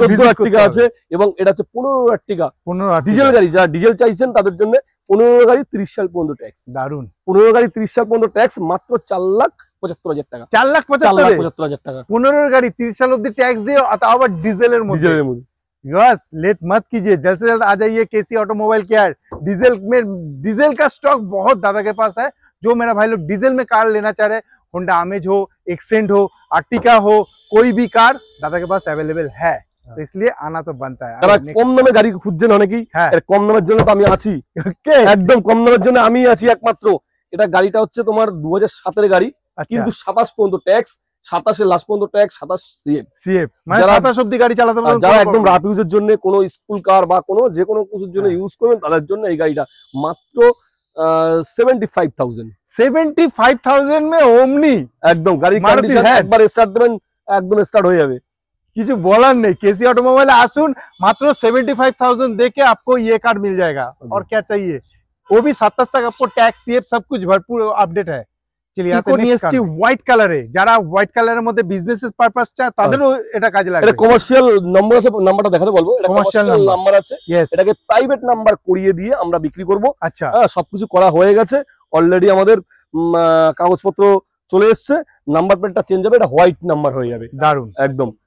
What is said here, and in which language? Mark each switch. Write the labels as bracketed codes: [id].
[bn] 14 আর্টিকা আছে এবং এটা হচ্ছে 15 আর্টিকা, 15 ডিজেল গাড়ি। যারা ডিজেল চাইছেন তাদের জন্য 15 গাড়ি 30 সাল পর্যন্ত ট্যাক্স। দারুন, 15 গাড়ি 30 সাল পর্যন্ত ট্যাক্স, মাত্র 4,75,000 টাকা। 4,75,000 টাকা 15 গাড়ি 30 [hi] साल [bn] অবধি ট্যাক্স দিয়ে, আবার ডিজেলের মধ্যে। [hi] बस लेट मत कीजिए, जल्द से जल्द आ जाइए केसी ऑटोमोबाइल केयर। डीजल का स्टॉक बहुत दादा के पास है। जो मेरा भाई लोग डीजल में कार लेना चाह रहे, होंडा अमेज हो, एक्सेंट हो, आर्टिका हो, कोई भी कार दादा के पास अवेलेबल है, तो इसलिए आना तो बनता है। [bn] কম দামে গাড়ি খুঁজছেন অনেকেই, কম দামের জন্য তো আমি আছি, একদম কম দামের জন্য আমি আছি একমাত্র। এটা গাড়িটা হচ্ছে তোমার 2007 এর গাড়ি, কিন্তু 27 পর্যন্ত ট্যাক্স, 27 লাস্ট পর্যন্ত ট্যাক্স, 27 সিএফ। মানে 27 অবধি গাড়ি চালাতে পারবেন। যারা একদম রাফ ইউজের জন্য, কোনো স্কুল কার বা কোনো যে কোনো কিছুর জন্য ইউজ করবেন, তাদের জন্য এই গাড়িটা মাত্র 75,000। [hi] 75,000 में ओमनी [bn] একদম গাড়ির কন্ডিশন একবার স্টার্ট দেবেন একদম স্টার্ট হয়ে যাবে, কিছু বলার নেই। [hi] केसी ऑटोमोबाइल [bn] আসুন, মাত্র [hi] 75,000 देके आपको ये कार मिल जाएगा। और क्या चाहिए, वो भी 27 तक आपको टैक्स सीएफ सब कुछ भरपूर अपडेट है। [bn] হোয়াইট কালারে, যারা হোয়াইট কালারের মধ্যে বিজনেস পারপাস চায় তাদেরও এটা কাজে লাগবে। এটা কমার্শিয়াল নাম্বার আছে, নাম্বারটা দেখাতে বলবো। এটা কমার্শিয়াল নাম্বার আছে, এটাকে প্রাইভেট নাম্বার করিয়ে দিয়ে আমরা বিক্রি করব। আচ্ছা, সবকিছু করা হয়ে গেছে অলরেডি, আমাদের কাগজপত্র চলে এসেছে, নাম্বার প্লেটটা চেঞ্জ হবে, এটা হোয়াইট নাম্বার হয়ে যাবে। দারুন একদম।